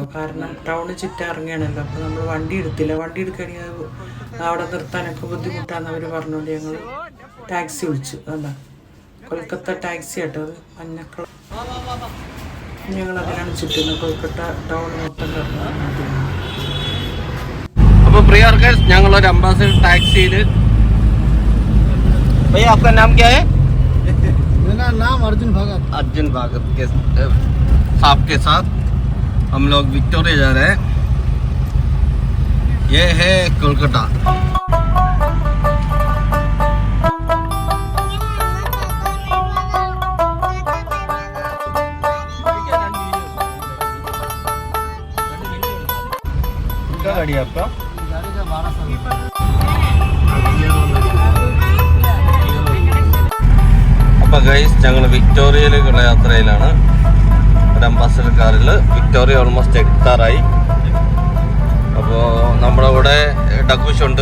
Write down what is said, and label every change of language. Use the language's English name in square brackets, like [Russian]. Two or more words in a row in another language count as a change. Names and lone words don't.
[Malayalam] കാരണം ടൗണിൽ ചുറ്റാൻ ഇറങ്ങിയാണല്ലോ, അപ്പോൾ നമ്മൾ വണ്ടി എടുത്തില്ല. വണ്ടി എടുക്കുകയാണെങ്കിൽ അവിടെ നിർത്താനൊക്കെ ബുദ്ധിമുട്ടാണെന്ന് അവർ പറഞ്ഞുകൊണ്ട് ഞങ്ങൾ ടാക്സി വിളിച്ചു. അല്ല, കൊൽക്കത്ത ടാക്സി കേട്ടോ, അത് മഞ്ഞക്കളർ. ഞങ്ങൾ അതിലാണ് ചുറ്റുന്നത്, കൊൽക്കട്ട ടൗൺ മൊത്തം കറങ്ങുന്നത്. അപ്പോൾ പ്രിയർക്ക് ഞങ്ങളൊരു അംബാസഡർ ടാക്സിയിൽ [Hindi] भैया आपका नाम क्या है? मेरा नाम अर्जुन भगत। अर्जुन भगत के साहब के साथ हम लोग विक्टोरिया जा रहे हैं। ये है कोलकाता। क्या गाड़ी है आपका? गाड़ी का 1200। [Malayalam] അപ്പോൾ ഗൈസ്, ഞങ്ങൾ വിക്ടോറിയയിലേക്കുള്ള യാത്രയിലാണ്. ഒരു അംബാസഡർ കാറിൽ വിക്ടോറിയ ഓൾമോസ്റ്റ് എത്താറായി. അപ്പോൾ നമ്മുടെ കൂടെ ഡഗൂഷുണ്ട്.